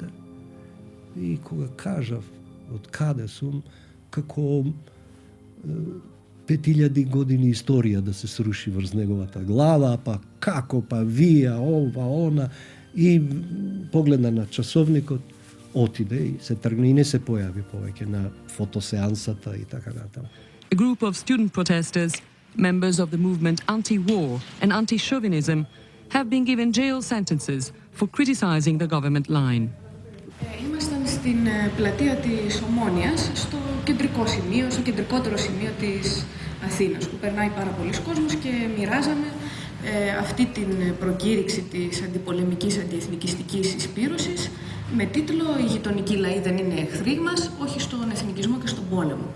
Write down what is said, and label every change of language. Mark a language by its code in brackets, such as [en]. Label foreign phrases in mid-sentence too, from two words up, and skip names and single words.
[mk] И кога кажав од каде сум, како 5000 години историја да се сруши врз неговата глава, па како, па вие, ова, она, и погледна на часовникот, отиде и се тргне и не се појави повеќе на фотосеансата и така натаму. [en] A group of student protesters, members of the movement anti-war and anti-chauvinism, have been given jail sentences for criticizing the government line. [el] Ήμασταν στην πλατεία της Ομόνοιας, στο κεντρικό σημείο, στο κεντρικότερο σημείο της Αθήνας, που περνάει πάρα πολλοί κόσμος και μοιράζαμε αυτή την προκήρυξη της αντιπολεμικής αντιεθνικιστικής συσπήρωσης με τίτλο «Οι γειτονικοί λαοί δεν είναι εχθροί μας, όχι στον εθνικισμό και στον πόλεμο».